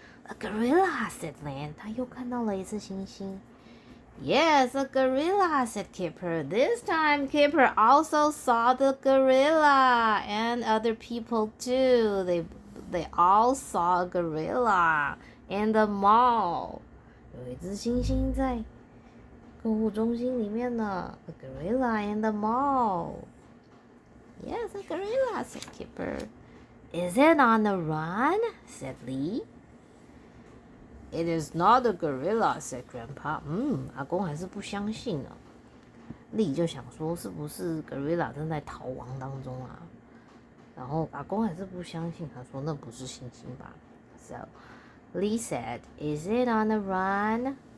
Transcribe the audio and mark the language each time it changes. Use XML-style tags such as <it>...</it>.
<en>A gorilla, said Lynn.</en> <zh>他又看到了一只猩猩。</zh> <en>Yes, a gorilla, said Kipper. This time, Kipper also saw the gorilla, and other people too. They all saw a gorilla in the mall.</en> <zh>有一只猩猩在购物中心里面呢。</zh> <en>A gorilla in the mall. Yes, a gorilla, said Kipper. Is it on the run? Said Lee. It is not a gorilla, said Grandpa.</en> <zh>阿公还是不相信呢。 Lee 就想说，是不是 gorilla 正在逃亡当中啊？然后阿公还是不相信，他说那不是猩猩吧</zh> <en>So Lee said, "Is it on the run?"</en>